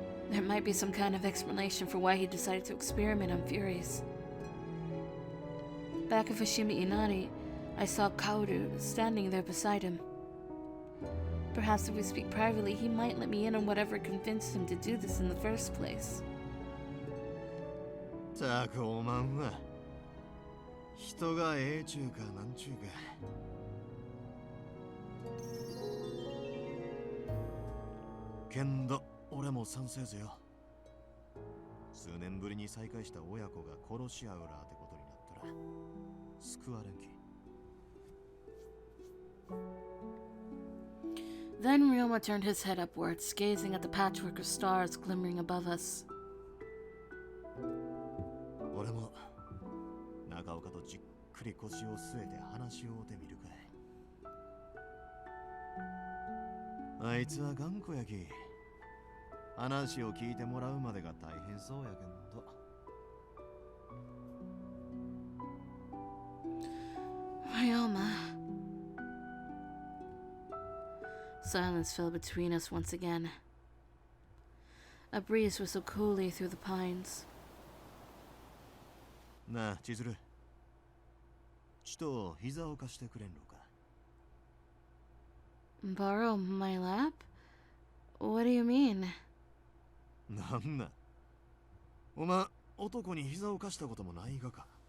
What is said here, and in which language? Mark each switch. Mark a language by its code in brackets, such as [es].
[en] There might be some kind of explanation for why he decided to experiment on Furies. Back at Fushimi Inari, I saw Kaoru standing there beside him. Perhaps if we speak privately, he might let me in on whatever convinced him to do this in the first place. [ja] たくおまんは人がええちゅうかなんちゅうか。けんど俺も賛成ぜよ。数年ぶりに再会した親子が殺し合うらってこと救われんき。 [en] Then Ryoma turned his head upwards, gazing at the patchwork of stars glimmering above us. [ja] 俺も中岡とじっくり腰を据えて話し合うてみるかい。あいつは頑固やき、話を聞いてもらうまでが大変そうやけんど。 [en] Ryoma. Silence fell between us once again. A breeze whistled coolly through the pines. [ja] なあ、千鶴。ちと膝を貸してくれんのか。 [en] Borrow my lap? What do you mean? [ja] なんな。お前、男に膝を貸したこともないがか。